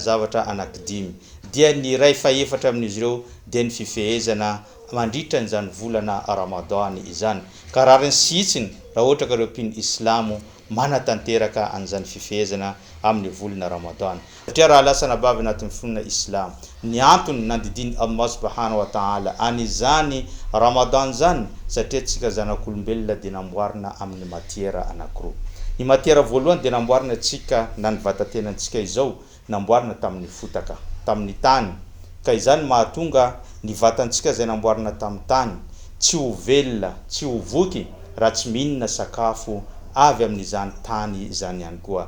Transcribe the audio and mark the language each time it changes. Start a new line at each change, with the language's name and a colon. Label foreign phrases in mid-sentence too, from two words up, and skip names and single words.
Malagasy: zavatra anankidimy dia ny ray faha-4 amin'izy ireo dia ny fifehezana mandritra n'izany volana Ramadan izany ka raha ny sitsiny raha ohatra ka ireo mpiny islamo manatanteraka an'izany fifehezana amin'ny volana Ramadan satria raha lasa nabavy anatin'ny finoana islam ny antony nandidiny Allah
Arabic: سبحانه وتعالى
Malagasy: an'izany Ramadan zany satria tsika zanak'olombelona dia namboarina amin'ny matiera anankiroa ny matiera voalohany dia namboarina tsika na ny vatatenantsika izao namboarina tamin'ny fotaka tamin'ny tany ka izany mahatonga ny vatantsika zay namboarina tamin'ny tany tsy ho velona tsy ho voky raha tsy mihinana sakafo avy amin'izany tany izany ihany koa.